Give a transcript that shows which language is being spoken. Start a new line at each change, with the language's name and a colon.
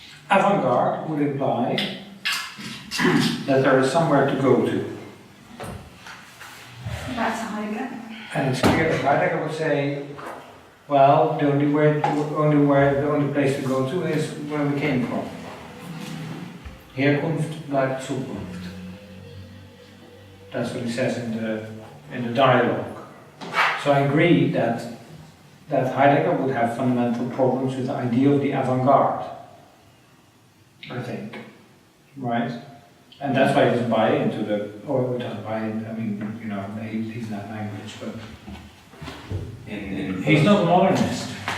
English: Avant-garde would imply that there is somewhere to go to. That's a Heidegger. And it's clear that Heidegger would say, well, the only place to go to is where we came from.
German: Herkunft bleibt Zukunft.
English: That's what he says in the dialogue. So I agree that Heidegger would have fundamental problems with the idea of the avant-garde. I think, right? And that's why he doesn't buy into doesn't buy in, I mean, you know, he's not language, but he's not a modernist.